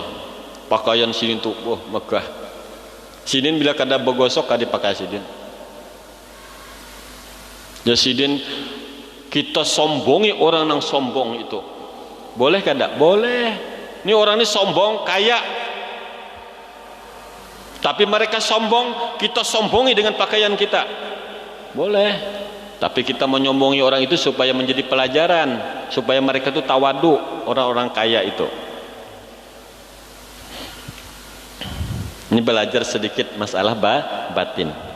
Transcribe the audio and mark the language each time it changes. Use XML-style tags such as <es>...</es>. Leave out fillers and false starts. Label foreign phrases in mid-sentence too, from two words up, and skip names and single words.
<bjn>Pakaian sidin tuh megah. Sidin bila kada begosok kada pakai sidin. Ya sidin kita sombongi orang yang sombong itu. Boleh kada? Boleh.</bjn> <id>Ini orang ini sombong kaya. Tapi mereka sombong, kita sombongi dengan pakaian kita. Boleh. Tapi kita menyombongi orang itu supaya menjadi pelajaran, supaya mereka itu tawadu, orang-orang kaya itu. Ini belajar sedikit masalah batin.</id>